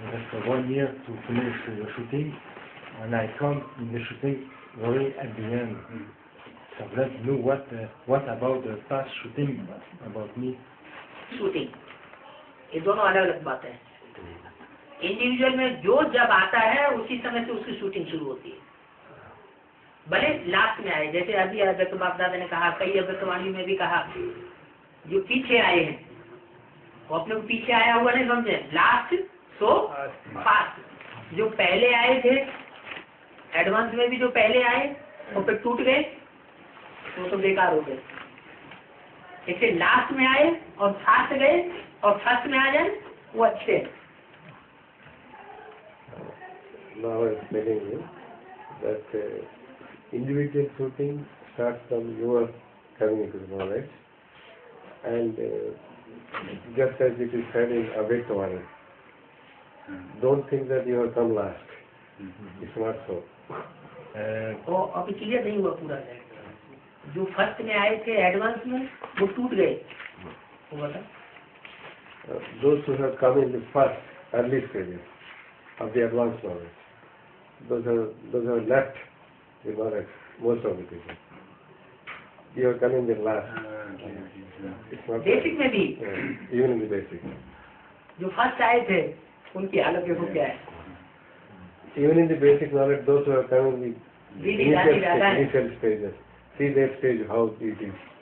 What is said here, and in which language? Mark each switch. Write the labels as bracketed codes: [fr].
[en] For 1 year to finish the shooting, and I come in the shooting very at the end. So I'd like to know what about the past shooting about me. [hi] Shooting ये दोनों अलग अलग बातें हैं। Individual में जो जब आता है उसी समय से उसकी शूटिंग शुरू होती है, भले लास्ट में आए। जैसे अभी अव्यक्त बाप दादा ने कहा, कई अव्यक्तवाणी में भी कहा, जो पीछे आए हैं वो अपने को पीछे आया हुआ नहीं समझे, [en] Last so fast. [hi] जो पहले आए थे एडवांस में भी जो पहले आए और फिर टूट गए वो तो बेकार हो गए। इससे लास्ट में आए और फास्ट गए और फर्स्ट में आ जाए वो अच्छे। [en] Now I am telling you that individual shooting starts from your coming into the knowledge, and just as it is said in Avyaktvani, don't think that you have come last. It's not so. [hi] वो अभी clear नहीं हुआ पूरा। जो first में आए थे advance में वो टूट गए, वो बता। [en] Those who have come in the first early stages of the advanced knowledge, those have left the knowledge, most of the people. You have come in the last. It's not [hi] basic में भी [en] even in the basic. [hi] जो first आए थे उनकी हालत देखो क्या है। [en] Even in the basic knowledge, those who have come in the initial stages, see that stage how it is.